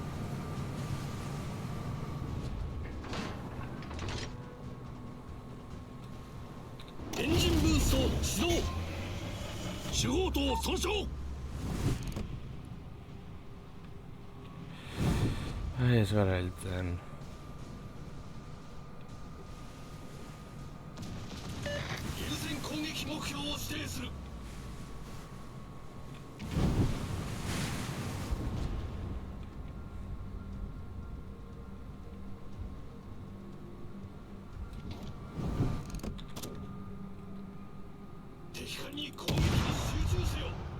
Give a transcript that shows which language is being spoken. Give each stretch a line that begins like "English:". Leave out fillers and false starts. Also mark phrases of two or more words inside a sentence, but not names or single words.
Japanese: エンジンブースト始動。主砲塔損傷。
Basque: Ez gara heltzen.
Japanese: 優先攻撃目標を指定する。敵艦に攻撃を集中せよ。